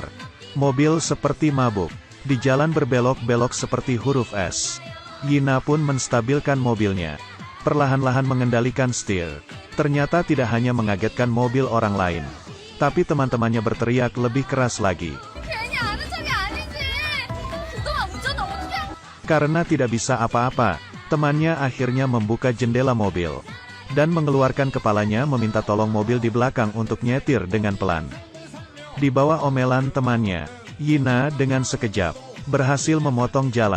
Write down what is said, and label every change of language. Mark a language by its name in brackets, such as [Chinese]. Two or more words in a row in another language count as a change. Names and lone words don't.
[Indonesian] Mobil seperti mabuk. Di jalan berbelok-belok seperti huruf S. Yina pun menstabilkan mobilnya. Perlahan-lahan mengendalikan setir. Ternyata tidak hanya mengagetkan mobil orang lain, tapi teman-temannya berteriak lebih keras lagi. [Korean] 괜히 아는 척이 아니지! 그동안 운전을 어떻게... [Indonesian] Karena tidak bisa apa-apa, temannya akhirnya membuka jendela mobil, dan mengeluarkan kepalanya meminta tolong mobil di belakang untuk nyetir dengan pelan. Di bawah omelan temannya, Yina dengan sekejap berhasil memotong jalan.